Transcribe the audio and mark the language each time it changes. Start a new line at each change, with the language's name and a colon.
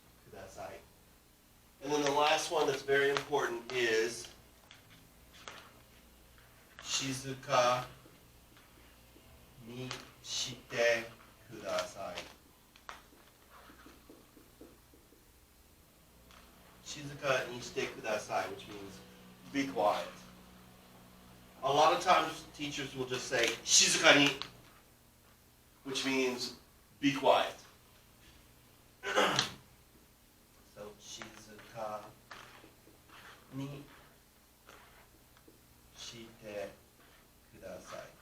English: ください and then the last one that's very important is
Japanese: 静かにしてください。静かにしてください
English: which means be quiet. A lot of times teachers will just say 静かに which means be quiet.
Japanese: So 静かにしてください。